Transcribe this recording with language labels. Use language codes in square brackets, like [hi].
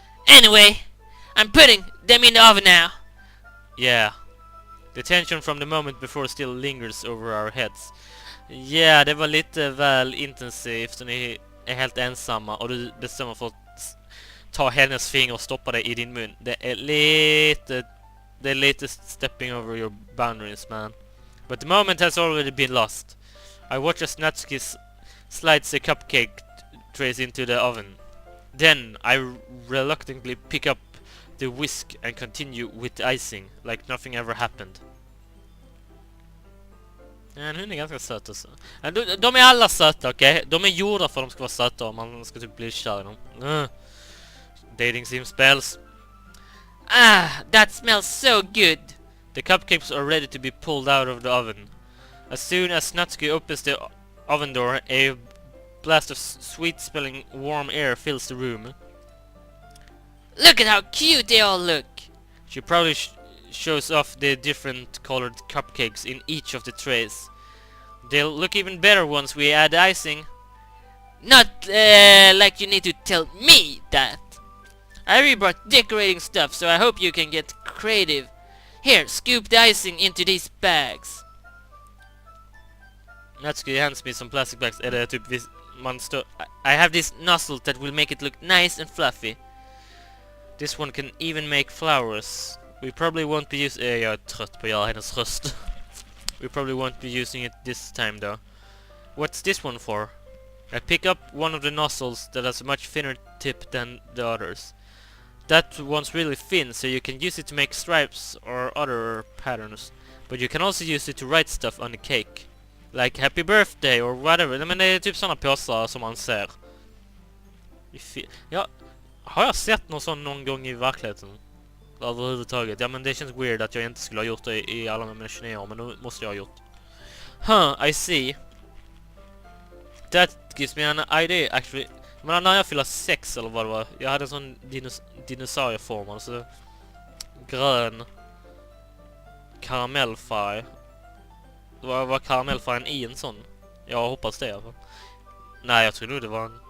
[en] Anyway, I'm putting them in the oven now. Yeah. The tension from the moment before still lingers over our heads. [sv] Ja, det var lite väl intensivt och ni är helt ensamma och du bestämmer för att ta hennes finger och stoppa det i din mun. Det är lite [en] stepping over your boundaries, man. But the moment has already been lost. I watch as Natsuki slides the cupcake trays into the oven. Then I reluctantly pick up the whisk and continue with the icing, like nothing ever happened. [sv] Ja, hon är ganska söt också. De är alla söta, okej? De är gjorda för att de ska vara söta om man ska typ bli kär i dem. [en] Dating sim spells. Ah, that smells so good. The cupcakes are ready to be pulled out of the oven. As soon as Natsuki opens the oven door, a blast of sweet-smelling warm air fills the room. Look at how cute they all look. She proudly shows off the different colored cupcakes in each of the trays. They'll look even better once we add icing. Not like you need to tell me that. I already brought decorating stuff, so I hope you can get creative. Here, scoop the icing into these bags. Natsuki hands me some plastic bags. [sv] Är det typ [en] I have this nozzle that will make it look nice and fluffy. This one can even make flowers. We probably won't be using... [sv] jag är trött på att göra hennes röst. [en] We probably won't be using it this time though. What's this one for? I pick up one of the nozzles that has a much thinner tip than the others. That one's really thin, so you can use it to make stripes or other patterns. But you can also use it to write stuff on the cake. Like happy birthday or whatever. [sv] Men det är typ såna påsar som man ser. Ja, har jag sett någon sån någon gång i verkligheten? Överhuvudtaget. Ja, men det känns weird att jag inte skulle ha gjort det i alla mina 29 år, men nu måste jag ha gjort. [en] I see. That gives me an idea actually. [sv] Men när jag fyller 6 eller vad det var, jag hade en sån dinosaurieform, alltså grön karamellfärg. Var karamellfärgen i en sån? Jag hoppas det i alla fall. Nej, jag tror nog det var en...